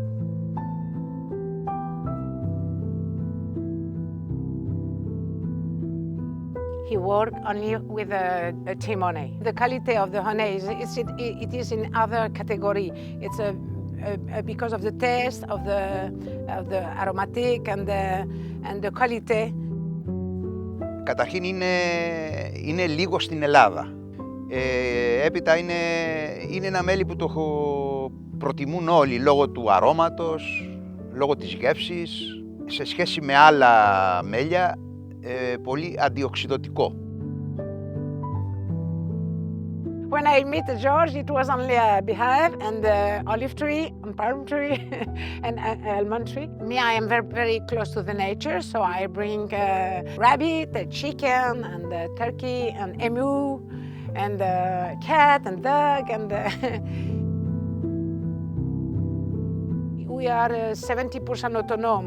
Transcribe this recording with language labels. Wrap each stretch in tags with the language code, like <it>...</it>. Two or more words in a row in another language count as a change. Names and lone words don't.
<en>He worked only with a team honey. The quality of the honey it is in other category. It's because of the taste of the aromatic and the quality.</en> <el>Καταρχήν είναι λίγο στην Ελλάδα. Έπειτα είναι ένα μέλι που το προτιμούν όλοι λόγω του αρώματος, λόγω της γεύσης. Σε σχέση με άλλα μέλια, πολύ αντιοξυδωτικό.</el> <en>When I met George, it was only a beehive and olive tree and palm tree and almond tree. Me, I am very, very close to the nature, so I bring rabbit, chicken, and turkey, and emu, and cat, and dog, and we are 70% autonome.</en>